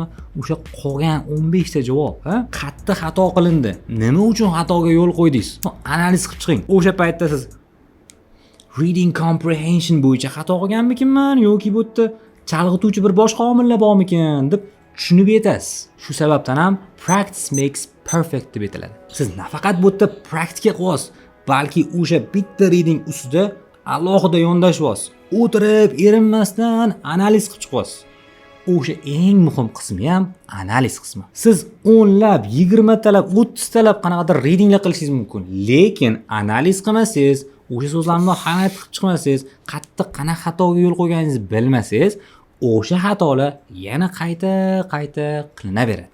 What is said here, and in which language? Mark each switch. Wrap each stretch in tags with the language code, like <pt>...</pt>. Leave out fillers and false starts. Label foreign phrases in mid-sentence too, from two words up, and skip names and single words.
<uz>O'sha qolgan 15 ta javob, qayerda xato qilindi? Nima uchun xatoga yo'l qo'ydingiz? Analiz qilib chiqing. O'sha paytda siz</uz> <en>reading comprehension</en> <uz>bo'yicha xato qilganmikinman yoki bu yerda chalg'ituvchi bir boshqa omillar bormikin deb tushunib yetasiz. Shu sababdan ham</uz> <en>practice makes perfect</en> <uz>deb aytiladi. Siz nafaqat bu yerda praktika qilyapsiz, balki o'sha bitta reading ustida alohida yondashyapsiz. O'tirib, erinmasdan analiz qilib chiqyapsiz. O'sha eng muhim qismi ham analiz qismi. Siz 10 lab, 20 talab, 30 talab qanaqadir readinglar qilishingiz mumkin, lekin analiz qilmasangiz, o'sha so'zlarni hal qilib chiqmasangiz, qattiq qanaqa xatoga yo'l qo'yganingizni bilmasangiz, o'sha xatolar yana qayta qilinaveradi.</uz>